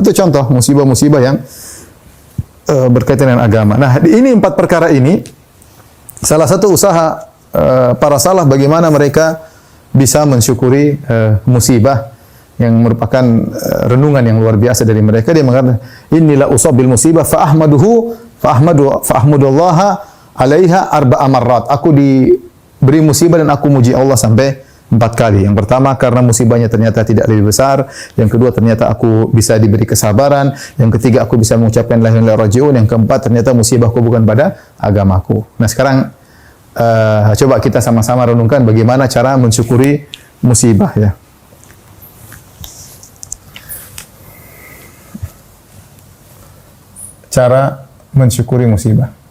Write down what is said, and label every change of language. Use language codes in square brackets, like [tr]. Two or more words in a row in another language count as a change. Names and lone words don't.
[id] Itu contoh musibah-musibah yang berkaitan dengan agama. Nah, ini 4 perkara ini salah satu usaha para salaf bagaimana mereka bisa mensyukuri musibah yang merupakan renungan yang luar biasa dari mereka. Dia mengatakan, "Inilah [ar] usabil musibah fa ahmadullaha 'alaiha arba'a marrat." [id] Aku diberi musibah dan aku muji Allah sampai 4 kali. Yang pertama, karena musibahnya ternyata tidak lebih besar. Yang kedua, ternyata aku bisa diberi kesabaran. Yang ketiga, aku bisa mengucapkan [ar] la ilaha illallah raji'un. [id] Yang keempat, ternyata musibahku bukan pada agamaku. Nah, sekarang coba kita sama-sama renungkan bagaimana cara mensyukuri musibah ya. Cara mensyukuri musibah.